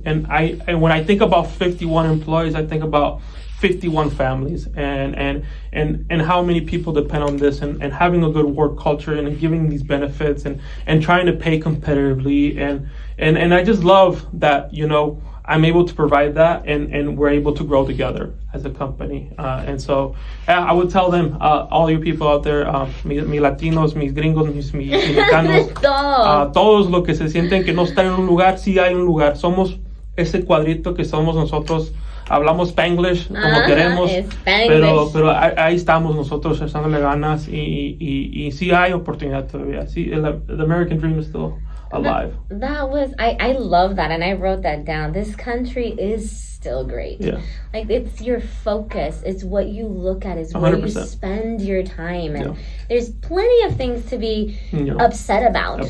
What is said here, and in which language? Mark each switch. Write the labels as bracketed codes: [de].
[en] And when I think about 51 employees, I think about 51 families and how many people depend on this, and having a good work culture and giving these benefits and trying to pay competitively and I just love that I'm able to provide that and we're able to grow together as a company, and so I would tell them, all you people out there, [es] mis latinos, mis gringos, mis mexicanos, todos los que se sienten que no están en un lugar, [en] sí hay un lugar. [es] Somos ese cuadrito que somos nosotros. Hablamos Spanglish como queremos, pero ahí estamos nosotros echándole ganas y sí hay oportunidad todavía. [en] Sí, the American dream is still alive. I love that, and I wrote that down. This country is still great. Yeah. Like, it's your focus. It's what you look at. It's where 100%. You spend your time. And there's plenty of things to be upset about.